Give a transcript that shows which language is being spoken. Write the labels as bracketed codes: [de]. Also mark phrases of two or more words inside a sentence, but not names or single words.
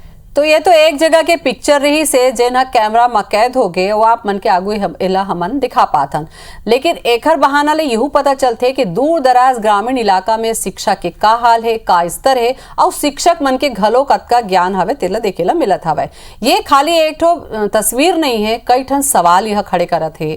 [hne] तो ये तो एक जगह के पिक्चर रही से जेना कैमरा में कैद हो गए वो आप मन के आगू इला हमन दिखा पाथन, लेकिन एकर बहाना ले यहू पता चलते कि दूर दराज ग्रामीण इलाका में शिक्षा के का हाल है, का स्तर है और शिक्षक मन के घलो कतका ज्ञान हवे तेला देखेला मिलत हवे। ये खाली एक ठो तस्वीर नहीं है, कई ठन सवाल यह खड़े करत है।